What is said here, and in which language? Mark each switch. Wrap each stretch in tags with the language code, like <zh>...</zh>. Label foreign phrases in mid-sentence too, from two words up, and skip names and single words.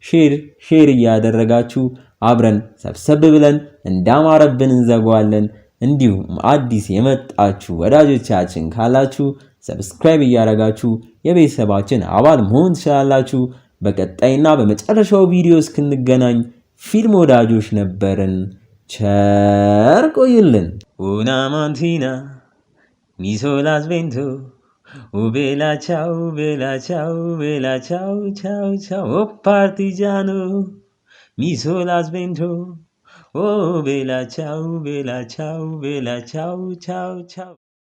<am>ሼር እያደረጋችሁ አብረን ሰብሰብ ብለን እንዳማረብን እንዘጋዋለን። እንዲሁም አዲስ የመጣችሁ ወዳጆቻችን ካላችሁ ሰብስክራይብ እያደረጋችሁ የቤተሰባችን አባል መሆን ትችላላችሁ። በቀጣይና በመጨረሻው ቪዲዮ እስክንገናኝ ፊልም ወዳጆች ነበርን። ቸር ቆዩልን።</am> <it>una mattina mi sola svento, bella ciao, bella ciao, bella ciao, ciao, ciao, oh partigiano, mi sola svento, oh bella ciao, bella ciao, bella ciao, ciao, ciao.</it>